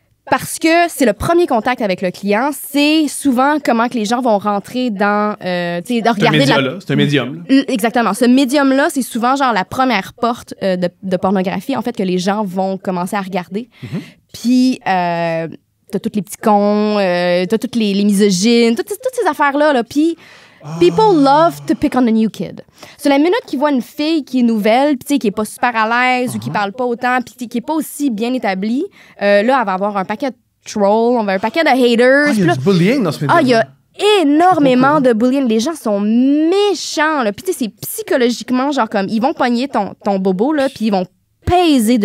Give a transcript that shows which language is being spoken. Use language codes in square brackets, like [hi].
[fr] Parce que c'est le premier contact avec le client, c'est souvent comment que les gens vont rentrer dans, tu sais, de regarder C'est un médium, là. Exactement. Ce médium-là, c'est souvent genre la première porte de pornographie, en fait, que les gens vont commencer à regarder. Puis, t'as tous les petits cons, t'as toutes les misogynes, toutes ces affaires-là, là. [en] Puis, people love to pick on the new kid. [fr] C'est la minute qu'ils voient une fille qui est nouvelle, tu sais, qui est pas super à l'aise ou qui parle pas autant, puis qui est pas aussi bien établie, là, elle va avoir un paquet de trolls, on va avoir un paquet de haters. Il y a du bullying dans ce médium. Il y a énormément de bullying. Les gens sont méchants, là. Puis, tu sais, c'est psychologiquement, genre, comme, ils vont pogner ton bobo, là, puis ils vont peser